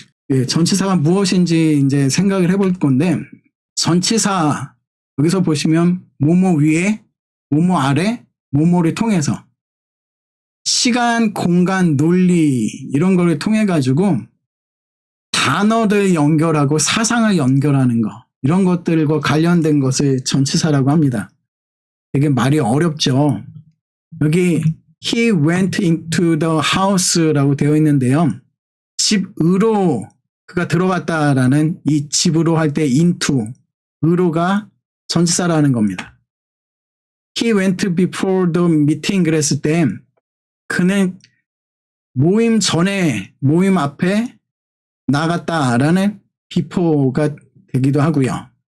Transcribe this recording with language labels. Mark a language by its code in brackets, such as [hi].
[ko] 예, 전치사가 무엇인지 이제 생각을 해볼 건데, 전치사, 여기서 보시면 뭐뭐 위에, 뭐뭐 아래, 뭐뭐를 통해서 시간, 공간, 논리 이런 거를 통해 가지고 단어를 연결하고 사상을 연결하는 거, 이런 것들과 관련된 것을 전치사라고 합니다. 되게 말이 어렵죠. [en] 여기 He went into the house라고 [ko] 되어 있는데요. 집으로 그가 들어갔다라는, 이 집으로 할 때 into, 으로가 전치사라는 겁니다. [en] He went before the meeting [ko] 그랬을 때 그는 모임 전에, 모임 앞에 나갔다라는 before가 되기도 하고요.